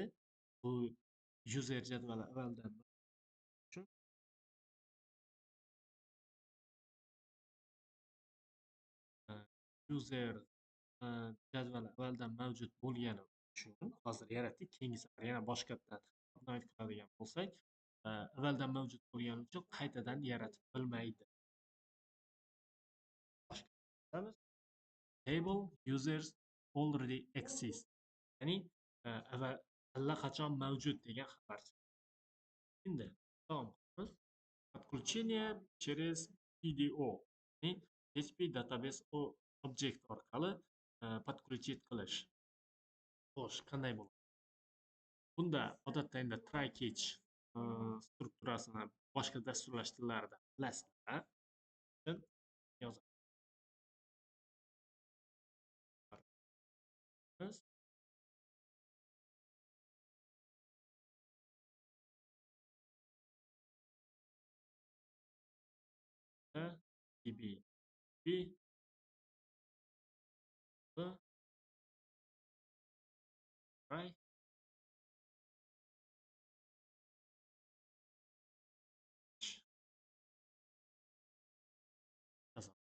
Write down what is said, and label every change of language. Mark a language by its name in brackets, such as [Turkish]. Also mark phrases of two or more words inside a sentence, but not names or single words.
[Uzbek] Bu user jadvali avvaldan user jadvali avvaldan mavjud bo'lgani uchun hozir yaratdik. Keyingi safar yana boshqatdan update qiladigan bo'lsak, avvaldan mavjud bo'lgani uchun qaytadan yaratib bilmaydi. [English] Table users already exist. [Uzbek] Ya'ni allaqachon mavjud degan xabar. Endi davom qilamiz. [Russian] Подключение через PDO. [English] PHP database object [Uzbek] orqali подключить qilish. Xo'sh, qanday bo'ladi? Bunda odatda endi [English] try catch [Uzbek] strukturasini boshqa dasturlash tillarida bilasizlar. Yozamiz. db try yozamiz.